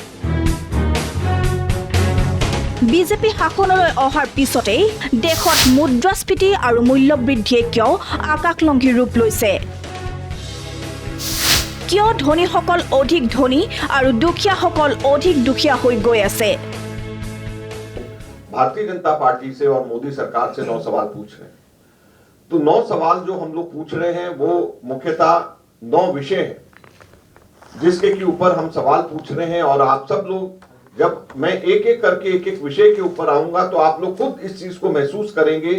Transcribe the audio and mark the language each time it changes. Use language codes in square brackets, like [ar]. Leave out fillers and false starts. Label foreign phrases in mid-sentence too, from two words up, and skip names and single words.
[as] বিজেপি শাসনলৈ অহাৰ পিছতেই দেশত মুদ্ৰাস্ফীতি আৰু মূল্যবৃদ্ধিয়ে কিয় আকাশলংঘী ৰূপ লৈছে? কিয় ধনীসকল অধিক ধনী আৰু দুখীয়াসকল অধিক দুখীয়া হৈ গৈ আছে? [hi] भारतीय जनता पार्टी से और मोदी सरकार से 9 सवाल पूछ रहे हैं। तो 9 सवाल जो हम लोग पूछ रहे हैं वो मुख्यतः 9 विषय हैं जिसके के ऊपर हम सवाल पूछ रहे हैं। और आप सब लोग, जब मैं एक एक करके एक एक विषय के ऊपर आऊंगा तो आप लोग खुद इस चीज को महसूस करेंगे।